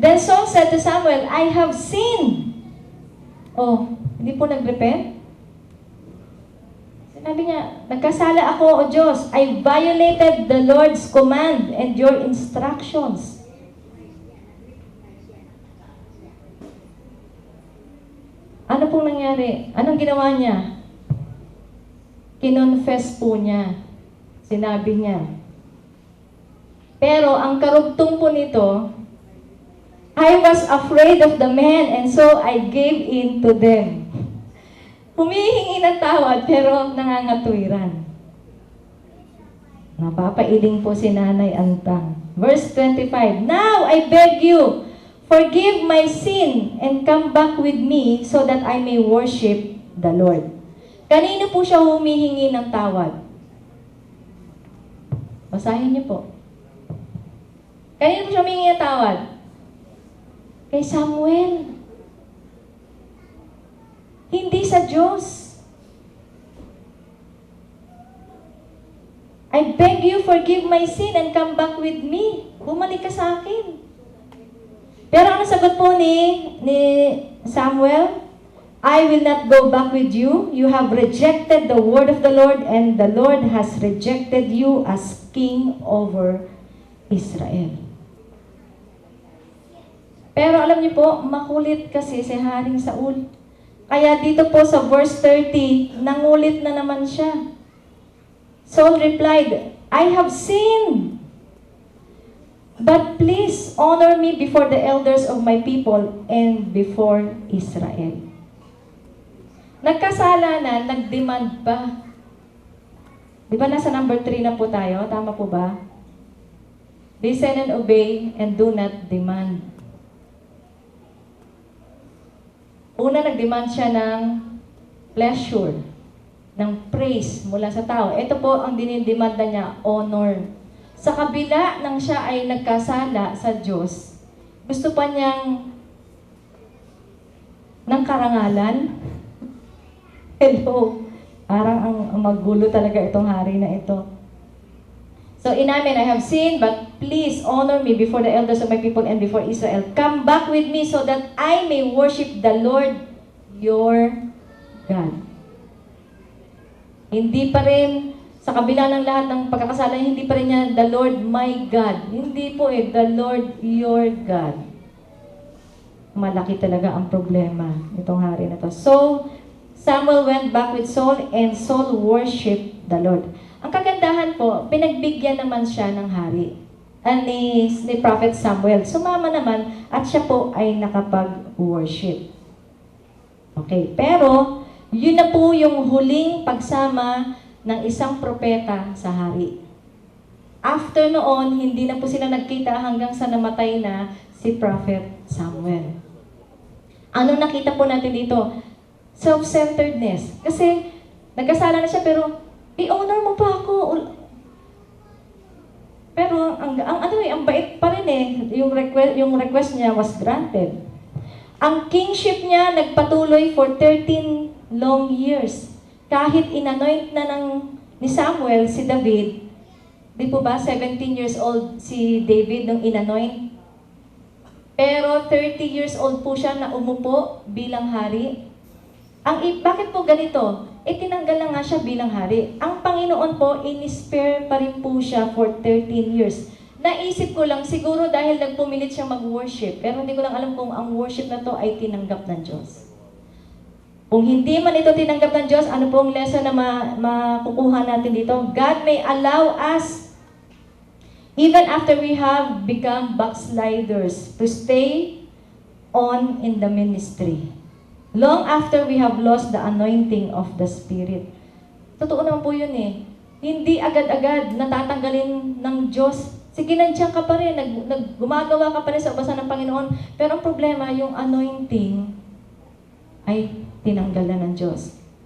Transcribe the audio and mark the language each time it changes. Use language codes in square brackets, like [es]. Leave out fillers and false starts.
[en] Then Saul said to Samuel, I have sinned. [tl] Oh, hindi po nag-repent? Sinabi niya, nagkasala ako, O Diyos. [en] I violated the Lord's command and your instructions. [tl] Ano pong nangyari? Anong ginawa niya? Kinonfess po niya. Sinabi niya. Pero ang karugtong po nito, [en] I was afraid of the men and so I gave in to them. [tl] Humihingi ng tawad pero nangangatwiran. Napapailing po si Nanay Antang. [en] Verse 25, "Now I beg you, forgive my sin and come back with me so that I may worship the Lord." [tl] Kanino po siya humihingi ng tawad? Basahin niyo po. Kanino po siya humihingi ng tawad? Kay Samuel. Hindi sa Diyos. [en] "I beg you, forgive my sin and come back with me." [tl] Bumalik ka sa akin. Pero ano sagot po ni Samuel? [en] "I will not go back with you. You have rejected the word of the Lord, and the Lord has rejected you as king over Israel." [tl] Pero alam niyo po, makulit kasi si Haring Saul. Kaya dito po sa verse 30, nangulit na naman siya. [en] Saul replied, "I have sinned. But please honor me before the elders of my people and before Israel." [tl] Nagkasala na, nag-demand pa. Di ba nasa number 3 na po tayo? Tama po ba? [en] Listen and obey and do not demand. [tl] Una, nag-demand siya ng pleasure, ng praise mula sa tao. Ito po ang dinidemanda niya, honor. Sa kabila ng siya ay nagkasala sa Diyos, gusto pa niyang ng karangalan. Hello. Parang ang magulo talaga itong hari na ito. [en] So, inamin, "I have sinned, but please honor me before the elders of my people and before Israel. Come back with me so that I may worship the Lord, your God." [tl] Hindi pa rin, sa kabila ng lahat ng pagkakasala, hindi pa rin niya, [en] "The Lord my God." [tl] Hindi po [en] "The Lord your God." [tl] Malaki talaga ang problema nitong hari na to. [en] So, Samuel went back with Saul and Saul worshiped the Lord. [tl] Ang kagandahan po, pinagbigyan naman siya ng hari ni Prophet Samuel. Sumama naman at siya po ay nakapag-worship. Okay, pero yun na po yung huling pagsama ng isang propeta sa hari. After noon, hindi na po sila nagkita hanggang sa namatay na si Prophet Samuel. Ano nakita po natin dito? Self-centeredness. Kasi nagkasala na siya pero i-honor mo pa ako. Pero ang bait pa rin eh. [en] Yung request niya was granted. [tl] Ang kingship niya nagpatuloy [en] for 13 long years. [tl] Kahit inanoint na ni Samuel si David, di po ba 17 years old si David nung inanoint? Pero 30 years old po siya na umupo bilang hari. Bakit po ganito? Tinanggal na nga siya bilang hari. Ang Panginoon po, in-spare pa rin po siya for 13 years. Naisip ko lang, siguro dahil nagpumilit siya mag-worship, pero hindi ko lang alam kung ang worship na to ay tinanggap ng Diyos. Kung hindi man ito tinanggap ng Diyos, ano pong lesson na makukuha natin dito? [en] God may allow us, even after we have become backsliders, to stay on in the ministry. Long after we have lost the anointing of the Spirit. [tl] Totoo naman po yun eh. Hindi agad-agad natatanggalin ng Diyos. Sige, nandiyan ka pa rin, gumagawa ka pa rin sa ubasan ng Panginoon. Pero ang problema, yung anointing ay tinanggal na ng Diyos.